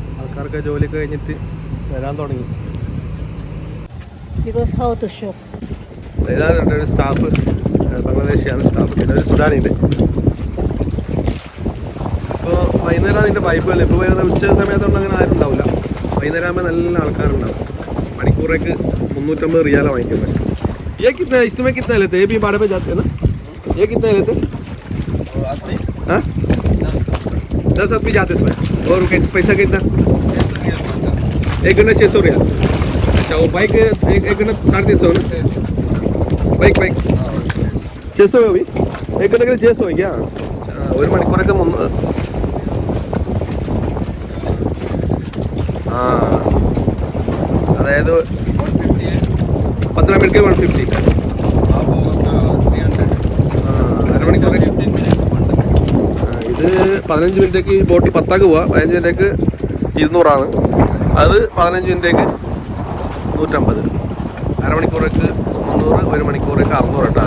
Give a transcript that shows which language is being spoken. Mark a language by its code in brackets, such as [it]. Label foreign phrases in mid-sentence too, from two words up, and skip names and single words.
[ml] ആൾക്കാർക്ക് ജോലിയൊക്കെ കഴിഞ്ഞിട്ട് വരാൻ തുടങ്ങി. ഇതാണ് ഒരു സ്റ്റാഫ്, ബംഗ്ലാദേശിയാണ് സ്റ്റാഫ്. പിന്നെ ഒരു സുഡാനിയുണ്ട്. ഇപ്പോൾ വൈകുന്നേരം അതിൻ്റെ വൈബുകൾ. ഇപ്പോൾ ഉച്ച സമയത്തൊന്നും അങ്ങനെ ആരും ഉണ്ടാവില്ല. വൈകുന്നേരം ആകുമ്പോൾ നല്ല ആൾക്കാരുണ്ടാവും. മണിക്കൂറേക്ക് 350 റിയാലാണ് വാങ്ങിക്കുന്നത്. [hi] ये कितना है? इसमें कितना लेते हैं? ये भी भाड़े पे जाते हैं ना? ये कितने लेते हैं? हाँ 10 आदमी जाते इसमें. और कैसे पैसा कितना? 1 घंटा 600 रियाल. अच्छा वो बाइक एक घंटा 350 ना? बाइक 600 है अभी. 1 घंटे के लिए 600 है क्या? [ml] ഒരു മണിക്കൂറൊക്കെ അതായത് 15 [hi] मिनट के [ml] 150. അരമണിക്കൂർ. ഇത് 15 മിനിറ്റേക്ക് ബോട്ട് 10 പോവാ. 15 മിനിറ്റേക്ക് 200 അത് 15 മിനിറ്റേക്ക് 150. അരമണിക്കൂറേക്ക് 300, 1 മണിക്കൂറേക്ക് 600 കേട്ടോ.